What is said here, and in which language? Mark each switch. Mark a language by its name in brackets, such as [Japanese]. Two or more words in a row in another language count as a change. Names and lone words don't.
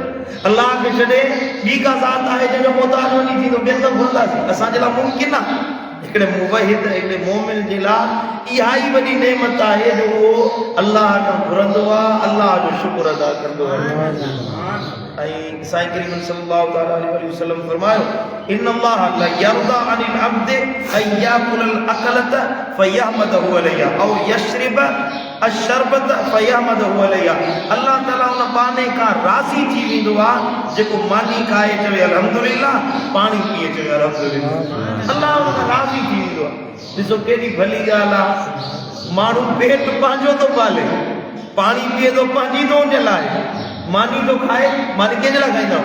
[Sindhi] अल्लाह खे छॾे ॿी का ज़ात आहे जंहिंजो मोहताज वञी थी तो ॿियनि खां घुरंदासीं? असांजे लाइ मुमकिन आहे? हिकिड़े मुवहिद, हिकिड़े मोमिन जे लाइ इहा ई वॾी नेमत आहे जो उहो अल्लाह खां घुरंदो आहे, अल्लाह जो शुक्र अदा कंदो आहे। ऐं साईं करीम [Arabic] صلى الله عليه وسلم फरमायो إن الله ليرضى عن العبد أن يأكل الأكلة فيحمده عليها أو يشرب الشربة فيحمده عليها औ यशरब अशरबत फयहमदहु अलैहा। [Sindhi] अल्लाह ताला उन बाने खां राज़ी थी वेंदो आहे जेको मानी खाए चवे अल्हम्दुलिल्लाह, पाणी पीए चवे अल्हम्दुलिल्लाह, अल्लाह उन खां राज़ी थी वेंदो आहे। ॾिसो केॾी भली ॻाल्हि आहे, माण्हू पेट पंहिंजो थो पाले, पाणी पीए थो पंहिंजी दोन जे लाइ, मानी तो खाए, मानी कंहिंजे लाइ खाईंदा?